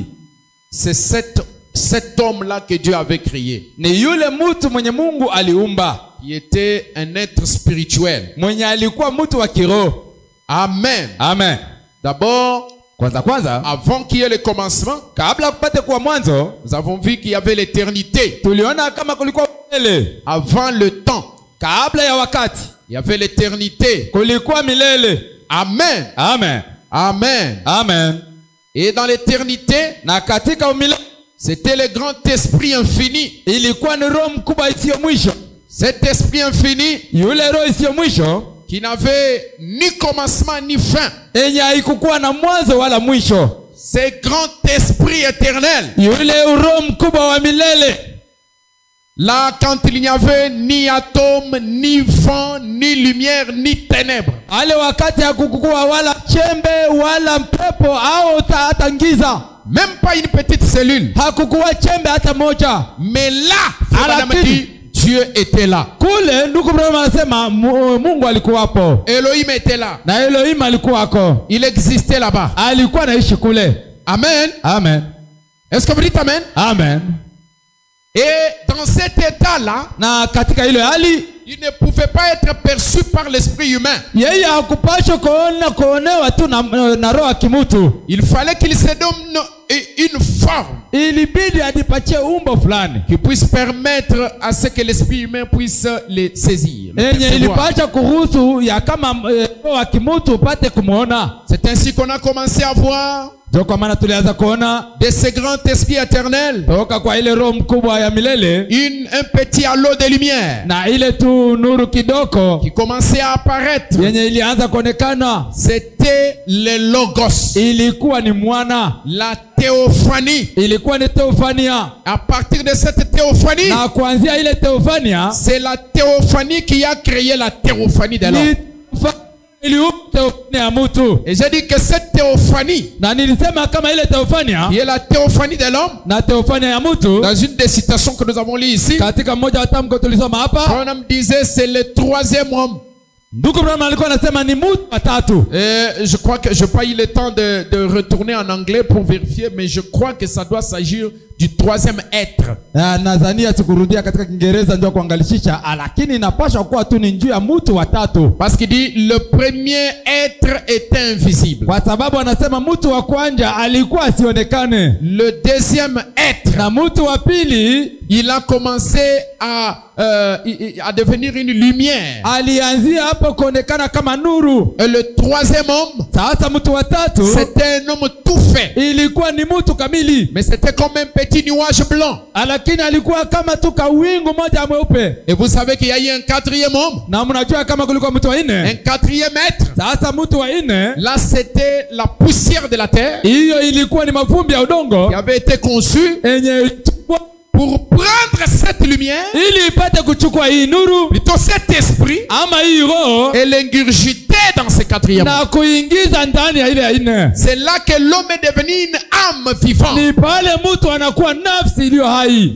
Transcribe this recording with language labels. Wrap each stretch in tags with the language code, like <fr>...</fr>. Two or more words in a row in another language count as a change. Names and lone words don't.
<fr>C'est cet homme-là que Dieu avait créé,</fr> <sw>Ni yule mtu mwenye Mungu aliumba,</sw> <fr>qui était un être spirituel.</fr> <sw>mwenye alikuwa mtu wa kiroho.</sw> <fr>Amen.</fr> <sw>Amen.</sw> <fr>D'abord,</fr> <sw>Kwanza</sw> <fr>avant qu'il y ait le commencement,</fr> <sw>kabla kupate kuwa mwanzo,</sw> <fr>nous avons vu qu'il y avait l'éternité.</fr> <sw>tuliona kama kulikuwa milele.</sw> <fr>Avant le temps,</fr> <sw>Kabla ya wakati</sw> <fr>il y avait l'éternité.</fr> <sw>kulikuwa milele.</sw> <fr>Amen.</fr> <sw>Amen.</sw> <fr>Amen.</fr> <sw>Amen.</sw> <fr>Et dans l'éternité,</fr> <sw>Na katika umilele</sw> <fr>c'était le grand esprit infini.</fr> <sw>ilikuwa ni roho mkubwa isiyo mwisho.</sw> <fr>Cet esprit infini</fr> <sw>Yule roho isiyo mwisho</sw> <fr>qui n'avait ni commencement ni fin.</fr> <sw>yenye haikukuwa na mwanzo wala mwisho.</sw> <fr>Ce grand esprit éternel.</fr> <sw>Yule roho mkubwa wa milele.</sw> <fr>Là, quand il n'y avait ni atome, ni vent, ni lumière, ni ténèbres.</fr> <sw>Ale wakati hakukuwa wala chembe wala mpepo au hata giza.</sw> <fr>Même pas une petite cellule.</fr> <sw>Hakukuwa chembe hata moja.</sw> <fr>Mais là,</fr> <sw>Alakini.</sw> <fr>Madame dit, Dieu était là.</fr> <sw>Kule ndugu Branham anasema Mungu alikuwapo.</sw> <fr>Elohim était là.</fr> <sw>Na Elohim alikuwako.</sw> <fr>Il existait là-bas.</fr> <sw>Alikuwa anaishi kule.</sw> <fr>Amen.</fr> <sw>Amen.</sw> <fr>Est-ce que vous dites Amen?</fr> <sw>Amen.</sw> <fr>Et dans cet état-là,</fr> <sw>Na katika ile hali</sw> <fr>il ne pouvait pas être perçu par l'esprit humain.</fr> <sw>yeye hakupashwa kuonewa tu na roho ya kimutu.</sw> <fr>Il fallait qu'il se donne une forme</fr> <sw>Ilibidi adipatie umbo fulani</sw> <fr>qui puisse permettre à ce que l'esprit humain puisse les saisir. les</fr> <sw>yenye</sw> <fr>percevoir.</fr> <sw>ilipasha kuhusu ya kama roho ya kimutu upate kumwona.</sw> <fr>C'est ainsi qu'on a commencé à voir</fr> <sw>Ndio kwa maana tulianza kuona</sw> <fr>de ce grand esprit éternel</fr> <sw>toka kwa ile roho mkubwa ya milele</sw> <fr>un petit halo de lumière</fr> <sw>na ile tu nuru kidogo</sw> <fr>qui commençait à apparaître.</fr> <sw>yenye ilianza kuonekana.</sw> <fr>C'était le logos,</fr> <sw>Ilikuwa ni mwana,</sw> <fr>la théophanie.</fr> <sw>ilikuwa ni teofania,</sw> <fr>À partir de cette théophanie,</fr> <sw>na kuanzia ile teofania</sw> <fr>c'est la théophanie qui a créé la théophanie de l'homme.</fr> <sw>iliumba teofania ya mtu.</sw> <fr>Et j'ai dit que cette théophanie,</fr> <sw>Na nilisema kama ile teofania</sw> <fr>qui est la théophanie de l'homme,</fr> <sw>na teofania ya mtu,</sw> <fr>dans une des citations que nous avons lues ici,</fr> <sw>katika mmoja wa tamko tulisoma hapa,</sw> <fr>Branham disait c'est le troisième homme.</fr> <sw>ndugu Branham alikuwa anasema ni mtu watatu.</sw> <fr>Je crois que je n'ai pas eu le temps de retourner en anglais pour vérifier, mais je crois que ça doit s'agir du troisième être.</fr> <sw>Nadhania sikurudia katika Kiingereza ndio kuangalishisha, lakini inapaswa kuwa tu ni njuu ya mtu wa tatu.</sw> <fr>Parce qu'il dit le premier être était invisible.</fr> <sw>Kwa sababu anasema mtu wa kwanza alikuwa asionekane.</sw> <fr>Le deuxième être,</fr> <sw>Na mtu wa pili</sw> <fr>il a commencé à devenir une lumière.</fr> <sw>alianzia hapo kuonekana kama nuru.</sw> <fr>Et le troisième homme,</fr> <sw>Sasa mtu wa tatu</sw> <fr>c'était un homme tout fait.</fr> <sw>ilikuwa ni mtu kamili,</sw> <fr>Mais c'était comme un petit nuage blanc.</fr> <sw>lakini alikuwa kama tu kawingu moja mweupe.</sw> <fr>Et vous savez qu'il y a eu un quatrième homme,</fr> <sw>Na mnajua kama kulikuwa mtu wa</sw> <fr>un</fr> <sw>nne.</sw> <fr>quatrième être.</fr> <sw>Sasa mtu wa nne,</sw> <fr>Là, c'était la poussière de la terre</fr> <sw>hiyo ilikuwa ni mavumbi ya udongo</sw> <fr>qui avait été conçue</fr> <sw>yenye</sw> <fr>pour prendre cette lumière,</fr> <sw>ili ipate kuchukua hii nuru</sw> <fr>plutôt cet esprit,</fr> <sw>ama hii roho</sw> <fr>et l'ingurgiter dans ce quatrième homme.</fr> <sw>na kuingiza ndani ya ile ya nne.</sw> <fr>C'est là que l'homme est devenu une âme vivante.</fr> <sw>Ni pale mtu anakuwa nafsi iliyo hai,</sw>